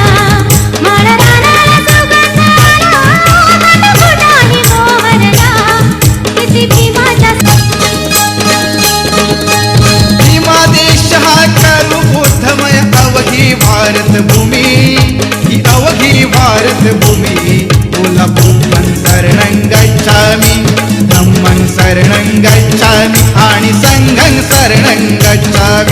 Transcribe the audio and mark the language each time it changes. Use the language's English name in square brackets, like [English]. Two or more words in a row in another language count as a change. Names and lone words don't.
[Marathi] भीमा देश हा करू बोधमय अवघी भारत भूमी ही अवघी भारत भूमी बोला [Pali] बुद्धं शरणं गच्छामि धम्मं शरणं गच्छामि [Marathi] आणि [Pali] संघं शरणं गच्छामि